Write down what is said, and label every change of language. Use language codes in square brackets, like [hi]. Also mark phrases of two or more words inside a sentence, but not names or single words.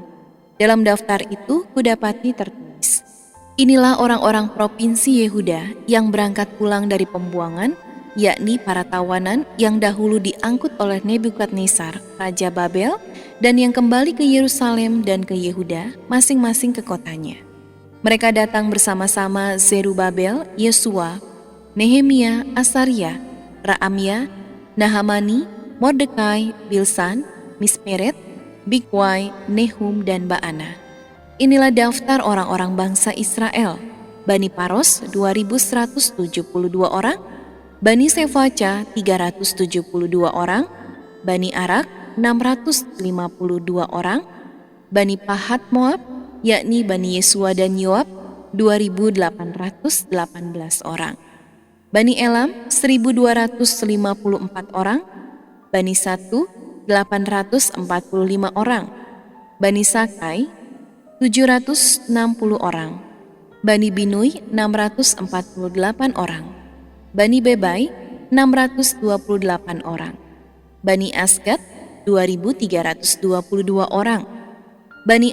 [id] Dalam daftar itu kudapati tertulis, inilah orang-orang provinsi Yehuda yang berangkat pulang dari pembuangan, yakni para tawanan yang dahulu diangkut oleh Nebukadnezar, Raja Babel, dan yang kembali ke Yerusalem dan ke Yehuda, masing-masing ke kotanya. Mereka datang bersama-sama Zerubabel, Yesua, Nehemia, Asaria, Raamia, Nahamani, Mordekai, Bilsan, Misperet, Bigwai, Nehum, dan Baana. Inilah daftar orang-orang bangsa Israel. Bani Paros 2172 orang, Bani Sefaca 372 orang, Bani Arak 652 orang, Bani Pahat Moab, yakni Bani Yesua dan Yoab 2818 orang, Bani Elam 1254 orang, Bani Satu 845 orang, Bani Sakai 760 orang, Bani Binui 648 orang, Bani Bebai 628 orang, Bani Asgad 2322 orang, Bani